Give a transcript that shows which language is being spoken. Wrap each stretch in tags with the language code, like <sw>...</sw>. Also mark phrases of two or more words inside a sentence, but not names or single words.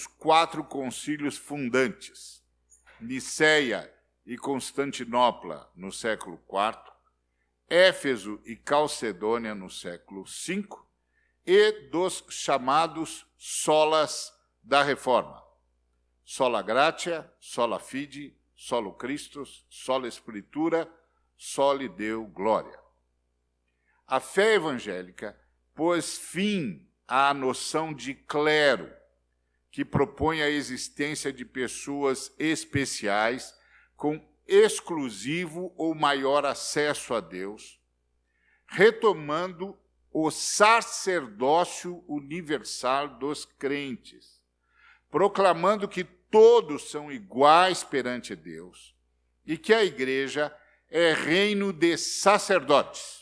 <pt>4 concílios fundantes, Niceia e Constantinopla, no século IV, Éfeso e Calcedônia, no século V, e dos chamados solas da Reforma,</pt> <la>sola gratia, sola fide, solo Christus, sola Scriptura, soli Deo gloria.</la> <pt>A fé evangélica pôs fim à noção de clero, que propõe a existência de pessoas especiais com exclusivo ou maior acesso a Deus, retomando o sacerdócio universal dos crentes, proclamando que todos são iguais perante Deus e que a Igreja é reino de sacerdotes.</pt>